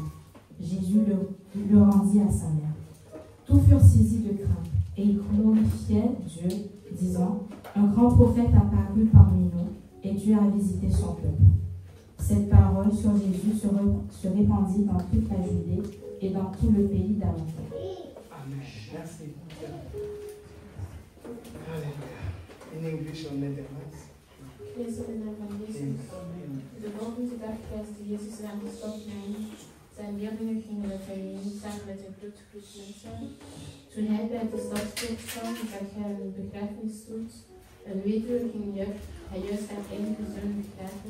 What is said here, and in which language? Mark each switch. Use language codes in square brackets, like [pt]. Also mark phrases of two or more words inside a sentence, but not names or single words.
[fr] Jésus le rendit à sa mère. Tous furent saisis de crainte et ils glorifiaient Dieu, disant, un grand prophète apparut parmi nous et Dieu a visité son peuple. Cette parole sur Jésus se répandit dans toute la Judée et dans tout le pays d'alentour. Amen. Merci. Alléluia. [en] In English or Netherlands? [nl] Lees het in Evangelie. De volgende dag reisde Jezus naar de stad Naïn. Zijn leerlingen gingen met hem mee samen met een grote groep mensen. Toen hij bij de stadspoort kwam, zag hij een begrafenisstoet. Een weduwe ging hij juist haar enige zoon begraven.